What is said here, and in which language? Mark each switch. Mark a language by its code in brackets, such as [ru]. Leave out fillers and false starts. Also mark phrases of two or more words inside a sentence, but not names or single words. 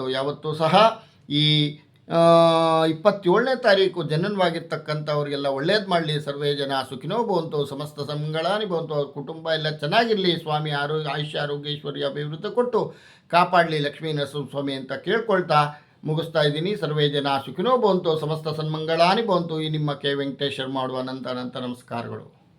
[kn] ಯಾವತ್ತೂ ಸಹ ಈ 27ನೇ ತಾರೀಕು ಜನನವಾಗಿರ್ತಕ್ಕಂಥವ್ರಿಗೆಲ್ಲ ಒಳ್ಳೇದು ಮಾಡಲಿ. [sa] ಸರ್ವೇ ಜನ ಸುಖಿನೋ ಭವಂತು, ಸಮಸ್ತ ಸಂಗಳಾನಿ ಭವಂತು. [kn] ಅವ್ರ ಕುಟುಂಬ ಎಲ್ಲ ಚೆನ್ನಾಗಿರಲಿ. ಸ್ವಾಮಿ ಆಯುಷ್ಯ ಆರೋಗ್ಯ ಐಶ್ವರ್ಯ ಅಭಿವೃದ್ಧಿ ಕೊಟ್ಟು ಕಾಪಾಡಲಿ ಲಕ್ಷ್ಮೀ ನರಸಿಂಹಸ್ವಾಮಿ ಅಂತ ಕೇಳ್ಕೊಳ್ತಾ ಮುಗಿಸ್ತಾ ಇದ್ದೀನಿ. [sa] ಸರ್ವೇ ಜನ ಸುಖಿನೋ ಭವಂತು, ಸಮಸ್ತ ಸನ್ಮಂಗಳಾನಿ ಭವಂತು. [kn] ಈ ನಿಮ್ಮ ಕೆ ವೆಂಕಟೇಶ್ ಶರ್ಮ ಮಾಡುವ ಅನಂತ ನಮಸ್ಕಾರಗಳು.